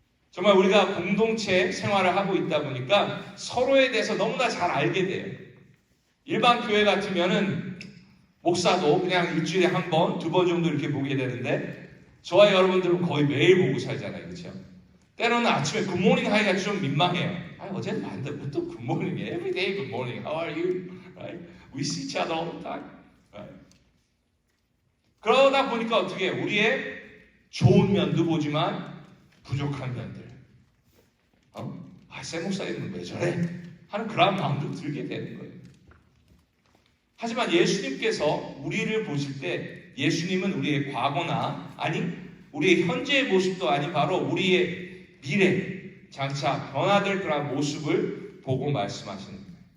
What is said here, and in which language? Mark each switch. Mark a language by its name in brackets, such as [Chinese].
[Korean] 정말 우리가 공동체 생활을 하고 있다 보니까 서로에 대해서 너무나 잘 알게 돼요. 일반 교회 같으면은 목사도 그냥 일주일에 한 번, 두 번 정도 이렇게 보게 되는데 저와 여러분들은 거의 매일 보고 살잖아요. 그렇죠? 때로는 아침에 굿모닝 하기가 좀 민망해요. 어제는 봤는데 또 굿모닝, [English] every day good morning, how are you? Right? We see each other all the time. Right? [Korean] 그러다 보니까 어떻게 해요? 우리의 좋은 면도 보지만 부족한 면들, 새 목사님은 왜 저래? 하는 그런 마음도 들게 되는 거예요. 하지만 예수님께서 우리를 보실 때 예수님은 우리의 과거나 우리의 현재의 모습도 아닌 바로 우리의 미래, 장차 변화될 그런 모습을 보고 말씀하시는 거예요.